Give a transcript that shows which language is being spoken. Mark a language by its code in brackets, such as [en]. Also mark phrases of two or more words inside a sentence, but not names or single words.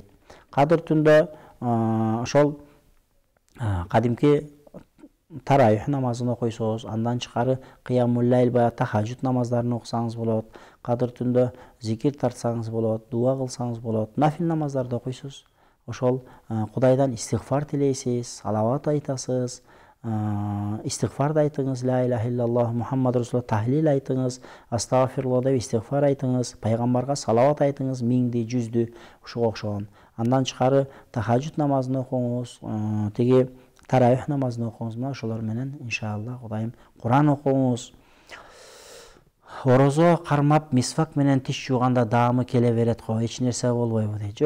[ky] Кадыр түндө ошол кадимки тарайх намазын окуйсуз, андан чыкары [ar] قيام الليل [ky] баягы тахажжуд намаздарын окусаңыз болот, кадыр түндө зикир тартсаңыз болот, дуа кылсаңыз болот, нафил намаздарды окуйсуз. Ошол Кудайдан истигфар тилейсиз, салават айтасыз, истигфарды айтыңыз, [ar] لا إله إلا الله محمد رسول الله, [ky] тахлил айтыңыз, астагфируллах деп истигфар айтыңыз, пайгамбарга салават айтыңыз, 1000-ди, 100-дү, ушуга окшогон. Андан чыкары тахажжуд намазын окуңуз, тиги тарайх намазын окуңуз, мына ошолор менен иншалла Кудайым Куран окуңуз. Орозо кармап мисвак менен тиш жууганда даамы келе берет го, эч нерсе болбойбу дейт.